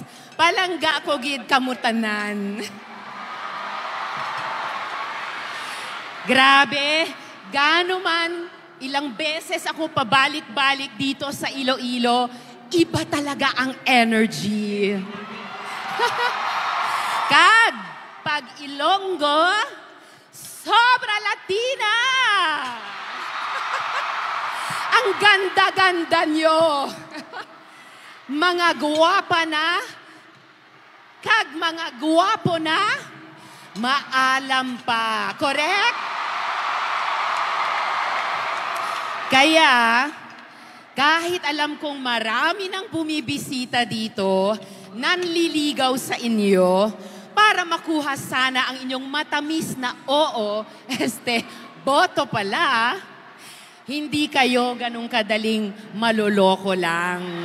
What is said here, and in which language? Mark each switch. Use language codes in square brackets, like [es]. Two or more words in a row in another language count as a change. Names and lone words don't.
[hil] Palangga ko gid kamutanan. [tl] Grabe, gaano man ilang beses ako pabalik-balik dito sa Iloilo, iba talaga ang energy. [hil] Kag, pag Ilonggo, sobra Latina! [tl] Ang ganda-ganda nyo! [hil] Mga guwapa na, kag mga guwapo na, maalam pa. [en] Correct? [tl] Kaya, kahit alam kong marami nang bumibisita dito, nanliligaw sa inyo, para makuha sana ang inyong matamis na oo, boto pala, hindi kayo ganun kadaling maloloko lang.